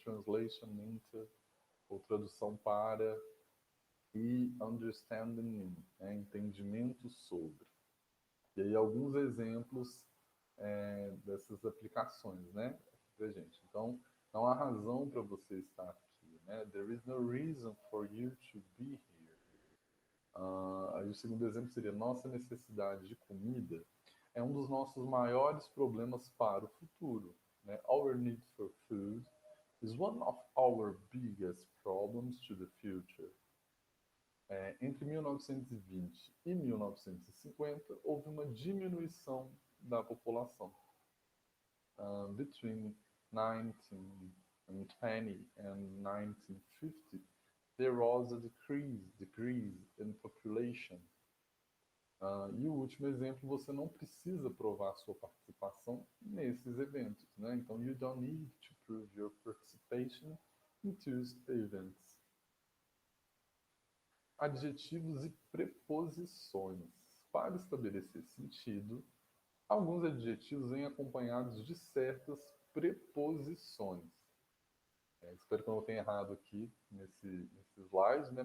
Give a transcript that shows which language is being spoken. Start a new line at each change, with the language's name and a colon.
English: Translation into,
Portuguese: ou tradução para, e
English: understanding in,
Portuguese: né? Entendimento sobre. E aí alguns exemplos dessas aplicações, né? Pra gente. Então, não há razão para você estar aqui, né?
English: There is no reason for you to be here.
Portuguese: Aí o segundo exemplo seria: nossa necessidade de comida é um dos nossos maiores problemas para o futuro. Né?
English: Our need for food is one of our biggest problems to the future.
Portuguese: Entre 1920 e 1950, houve uma diminuição da população.
English: Between 1920 and 1950, there was a decrease in population.
Portuguese: E o último exemplo, você não precisa provar sua participação nesses eventos, né?
English: Então, you don't need to prove your participation in these events.
Portuguese: Adjetivos e preposições. Para estabelecer sentido, alguns adjetivos vêm acompanhados de certas preposições. Espero que eu não tenha errado aqui nesse slide, né?